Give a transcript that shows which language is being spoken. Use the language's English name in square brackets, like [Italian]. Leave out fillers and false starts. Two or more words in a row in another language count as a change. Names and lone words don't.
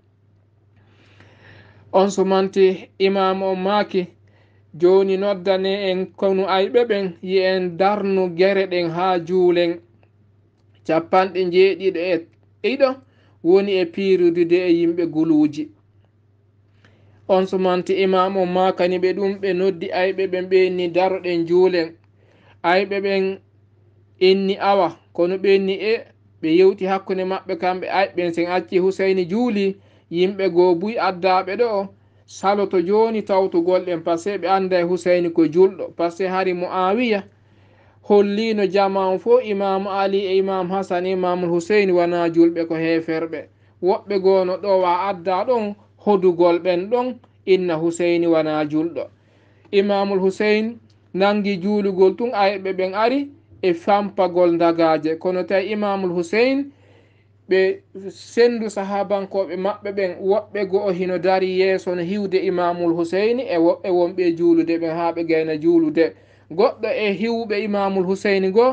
[Fula] on sumanti imam on maki joni noddane en kono ayɓe ɓen yi en darnu gere ɗen ha juulen 71 woni e piirudude e yimɓe guluuji on sumanti imam on makani ɓe ɗum ɓe noddi ayɓe ɓen ɓenni daroɗen juulen ayɓe ɓen inni awa kono ɓenni ɓe yewti hakkunde maɓɓe kamɓe ayɓen sen acci huseyni juuli yimɓe goo buy addaɓe ɗo saloto joni tawtugol ɗen [French] par ce que [Fula] ɓe anda e huseyni ko julɗo [French] par ce que [Fula] hari Muawiya hollino jaman fo imam Ali e imam Hasan imamul Huseyni wona julɓe ko heferɓe woɓɓe gono ɗo wa adda ɗon hodugol ɓen ɗon inna Huseyni wona julɗo imamul Huseyn nangi juulugol tun ayɓe ɓen ari e fampagol dagaje kono tawi imamul Huseyn ɓe sendu sahabankoɓe maɓɓe ɓen woɓɓe goo hino dari yeeso no hiwde imamul Huseyni e woɓɓe wonɓe juulude ɓen ha ɓe gayna juulude goɗɗo e hiwɓe imamul Huseyni goo